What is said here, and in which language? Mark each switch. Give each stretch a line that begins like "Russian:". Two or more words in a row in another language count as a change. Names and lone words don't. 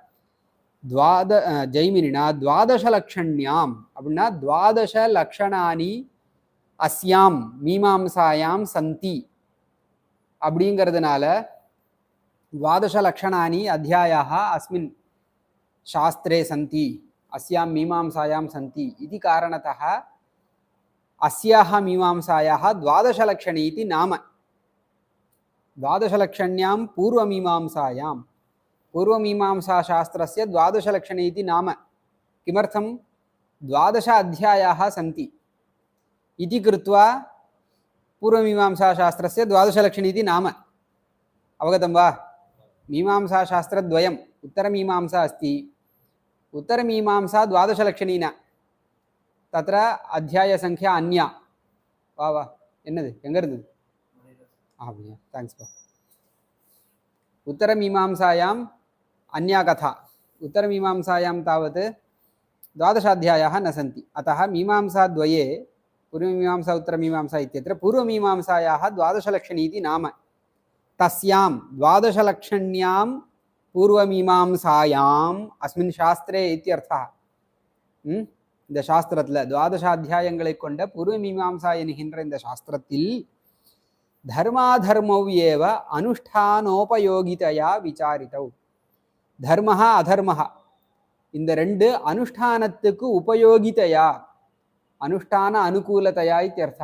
Sanskrit: जैमिनिना द्वादश लक्षण्याम् அப்படின்னா द्वादश लक्षणानि अस्यां मीमांसायां सन्ति அப்படிங்கிறதுனால द्वादश लक्षणानि अध्यायाः अस्मिन् शास्त्रे सन्ति, अस्यां मीमांसायां सन्ति இது कारणतः अस्याः मीमांसायाः द्वादशलक्षणी इति नाम. द्वादशलक्षण्यां पूर्वमीमांसायां, पूर्वमीमांसाशास्त्रस्य द्वादशलक्षणी इति नाम. किमर्थं? द्वादश अध्यायाः सन्ति इति कृत्वा पूर्वमीमांसाशास्त्रस्य द्वादशलक्षणी इति नाम. अवगतं वा? मीमांसाशास्त्रद्वयम्, उत्तरमीमांसा अस्ति, उत्तरमीमांसा द्वादशलक्षणी न, तत्र अध्यायसङ्ख्या अन्या.
Tamil: வா வா என்னது எங்கே இருந்தது? அப்படியா, தேங்க்ஸ்ப்பா.
Sanskrit: उत्तरमीमांसायाम् अन्या कथा. उत्तरमीमांसायां तावत् द्वादशाध्यायाः न सन्ति. अतः मीमांसाद्वये पूर्वमीमांसा उत्तरमीमांसा इत्यत्र पूर्वमीमांसायाः द्वादशलक्षणी इति नाम. तस्यां द्वादशलक्षण्यां पूर्वमीमांसायाम् अस्मिन् शास्त्रे इत्यर्थः.
Tamil: இந்த சாஸ்திரத்தில் துவாதசாத்தியாயங்களை கொண்ட பூர்வமீமாம்சா என்கின்ற இந்த சாஸ்திரத்தில்
Sanskrit: धर्माधर्मौ एव अनुष्ठानोपयोगितया विचारितौ. धर्मः अधर्मः
Tamil: இந்த ரெண்டு அனுஷ்டானத்துக்கு
Sanskrit: उपयोगितया, अनुष्ठान अनुकूलतया इत्यर्थः.